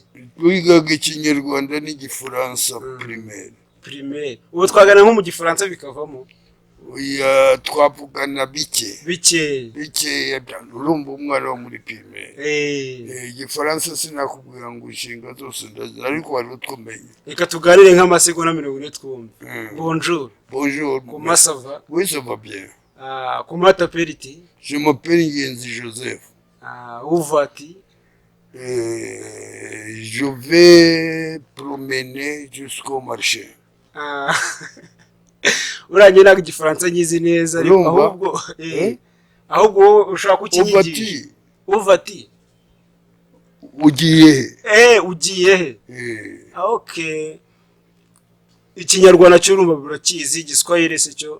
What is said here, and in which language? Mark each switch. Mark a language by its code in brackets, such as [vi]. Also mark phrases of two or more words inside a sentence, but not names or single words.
[rw] Twigaga ikinyarwanda n'igifaransa primaire. ubu twagana nko mu gifaransa bikavamo? oya, twavugana bike. bike urumva umwana wo muri primaire. igifaransa sinakubwira ngo inshinga zose ndazi, ariko wari utwumenye. reka tuganire nk'amasegonda 40 twumve. [fr] bonjour. Comment ça va? Oui, ça va bien. Comment t'appelles-tu? Je m'appelle Ngenzi Joseph. Où vas-tu? Je vais promener jusqu'au marché. [rw] urangiye ntabwo igifaransa nyizi neza, ariko ahubwo ushaka kukinyigisha. [fr] uvati [rw] ugiye ugiye okay. ikinyarwanda cyo urumva burakizi, igiswahili se cyo